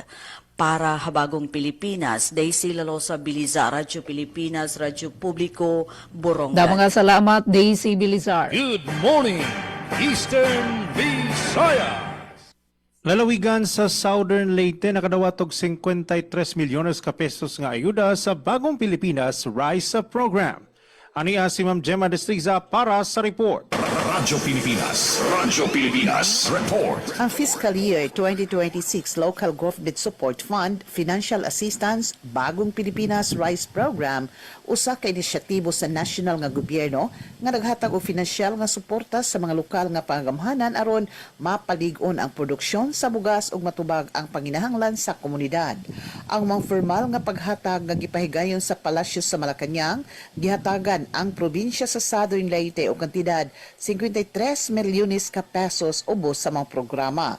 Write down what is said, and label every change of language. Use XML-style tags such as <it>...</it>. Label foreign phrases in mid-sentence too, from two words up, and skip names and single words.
<war>Para Habagong Pilipinas, Daisy Lalosa Bilizar, Radyo Pilipinas, Radyo Publiko, Borongan. Mga salamat, Daisy Bilizar.</war> <en>Good morning, Eastern Visayas.</en> <ceb>Lalawigan sa Southern Leyte nakadawatog 53 milyones ka pesos nga ayuda sa Bagong Pilipinas RISE program. Ania si Ma'am Gemma Destriza para sa report. Radyo Pilipinas, report. Ang fiscal year 2026 Local Government Support Fund</ceb> <en>Financial Assistance</en> <ceb>Bagong Pilipinas RISE Program usa ka inisyatibo sa national nga gobyerno nga naghatag og financial nga suporta sa mga lokal nga pangamhanan aron mapalig-on ang produksyon sa bugas ug matubag ang panginahanglan sa komunidad. Ang mga formal nga paghatag nga gipahigayon sa Palasyo sa Malacañang gihatagan ang probinsya sa Southern Leyte og kantidad 53 milyones ka pesos ubos sa mga programa.</ceb>